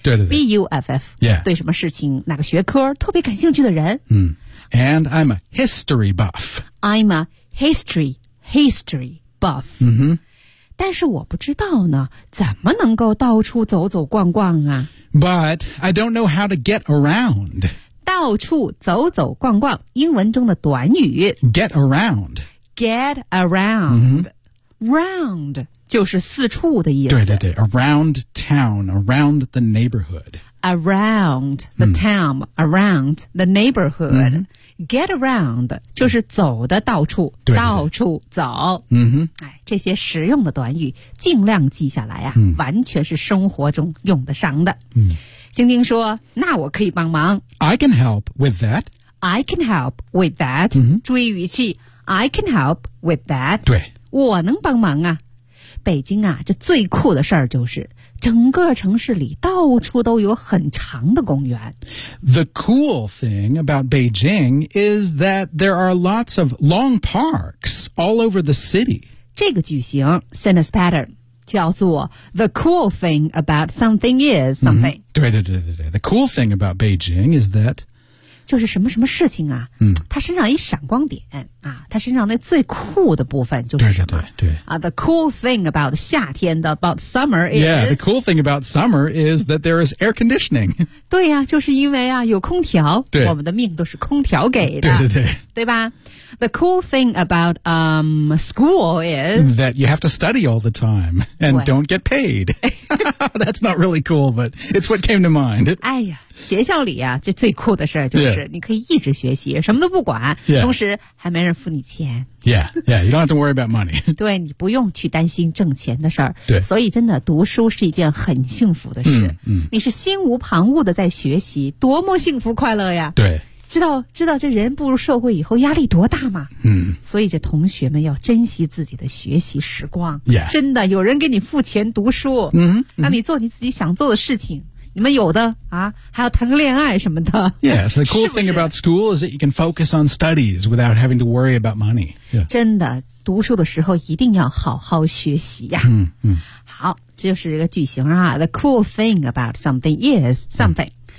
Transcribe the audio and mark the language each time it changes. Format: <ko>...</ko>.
<zh>对对对</zh> <en>BUFF、 yeah.</en> <zh>对什么事情哪个学科特别感兴趣的人、</zh> <en>嗯、And I'm a history buff I'm a history buff、嗯、</en> <zh>但是我不知道呢怎么能够到处走走逛逛啊</zh> <en>But I don't know how to get around</en> <zh>到处走走逛逛英文中的短语</zh> <en>Get around、嗯</en> <zh>Round 就是四处的意思。</zh> <en>对对对 ，around town, around the neighborhood. Around the town,、嗯、 around the neighborhood.、嗯、 get around</en> <zh>就是走的到处，对对对到处走。嗯哼，哎，这些实用的短语尽量记下来啊、嗯，完全是生活中用得上的。嗯，星星说：“那我可以帮忙。</zh> <en>”I can help with that. I can help with that.、嗯、</en> <zh>注意语气。</zh> <en>I can help with that.</en> <zh>对，我能帮忙啊。北京啊，这最酷的事儿就是整个城市里到处都有很长的公园。</zh> <en>The cool thing about Beijing is that there are lots of long parks all over the city.</en> <zh>这个句型</zh> <en>sentence pattern</en> <zh>叫做</zh> <en>The cool thing about something is something.、 Mm-hmm. 对对对对对 The cool thing about Beijing is that</en> <zh>就是什么什么事情啊、嗯、它身上一闪光点啊，它身上那最酷的部分就是什么对对对、</zh> <en>啊、The cool thing about</en> <zh>夏天的</zh> <en>about summer is Yeah, the cool thing about summer is that there is air conditioning</en> <zh>对啊就是因为啊有空调对我们的命都是空调给的对对对对吧</zh> <en>The cool thing about school is That you have to study all the time And don't get paid That's not really cool But it's what came to mind</en> <zh>哎呀学校里啊这最酷的事就是你可以一直学习、</zh> <en>yeah.</en> <zh>什么都不管、</zh> <en>yeah.</en> <zh>同时还没人付你钱</zh> <en>Yeah, yeah, you don't have to worry about money</en> <zh>对你不用去担心挣钱的事儿。对所以真的读书是一件很幸福的事、嗯嗯、你是心无旁骛的在学习多么幸福快乐呀对知道这人步入社会以后压力多大吗？嗯，所以这同学们要珍惜自己的学习时光。</zh> <en>Yeah.</en> <zh>真的，有人给你付钱读书，嗯、mm-hmm. ，让你做你自己想做的事情。你们有的啊，还要谈个恋爱什么的。</zh> <en>Yeah, so the cool thing about school is that you can focus on studies without having to worry about money.、Yeah.</en> <zh>真的，读书的时候一定要好好学习呀。嗯嗯，好，这就是一个句型啊。</zh> <en>The cool thing about something is something.、Mm.</en>